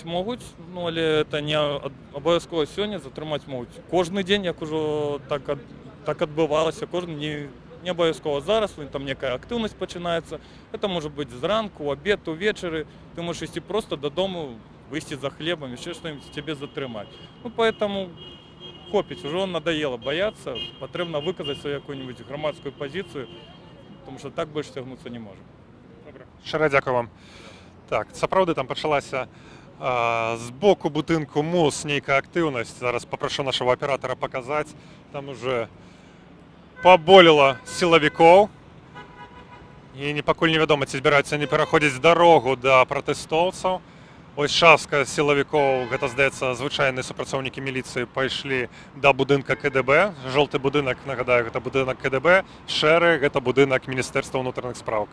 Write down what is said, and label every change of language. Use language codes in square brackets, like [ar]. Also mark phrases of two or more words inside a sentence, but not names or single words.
[be] Могуць, але это не абавязкова сёння, затрымаць могуць кожны дзень, як ужо так адбывалася, кожны не абавязкова зараз, там некая актыўнасць пачынаецца. Это можа быць зранку, у абед, увечары, ты можаш ісці проста дадому, выйсці за хлебом, [ru] еще что-нибудь [be] тебе затрымать. [ru] Ну, поэтому хопіць, уже надоело бояться, потрібно выказать свою какую-нибудь громадскую позицию, потому что так больше тягнуться не можем. [uk] Добре. Щиро дякую вам. [be] Так, сапраўды там пачалася з боку будынку МУС нейкая актыўнасць. [ru] Зараз попрошу нашего оператора показать. [be] Там уже поболело сілавікоў. І пакуль невядома, ці збіраюцца не пераходзіць дарогу да пратэстоўцаў. Ось частка сілавікоў, гэта, здаецца, звычайныя супрацоўнікі міліцыі, пайшлі да будынка КДБ. Жоўты будынак, нагадаю, гэта будынак КДБ. Шэры, гэта будынак Міністэрства ўнутраных спраў.